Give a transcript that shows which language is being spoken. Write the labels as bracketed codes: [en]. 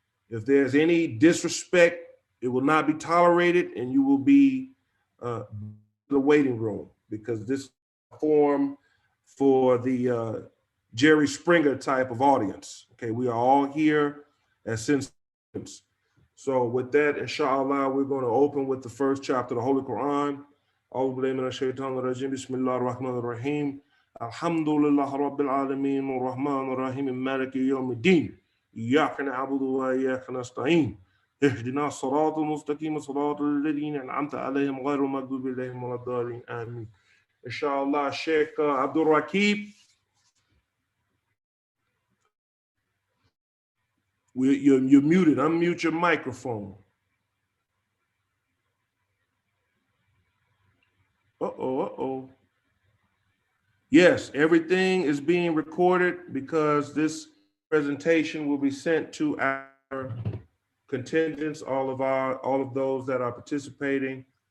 [en] If there's any disrespect, it will not be tolerated, and you will be in the waiting room, because this is a forum for the Jerry Springer type of audience. Okay, we are all here as citizens. So with that, inshallah, we're going to open with the first chapter of the Holy Quran. [ar] أعوذ بالله من الشيطان الرجيم بسم الله الرحمن الرحيم الحمد لله رب العالمين الرحمن الرحيم مالك يوم الدين إياك نعبد وإياك نستعين اهدنا الصراط المستقيم صراط الذين أنعمت عليهم غير المغضوب عليهم ولا الضالين آمين. [en] Inshallah, Sheikh Abdul Rakib, you're muted. Unmute your microphone. Uh-oh. Yes, everything is being recorded because this presentation will be sent to our contingents, all of those that are participating.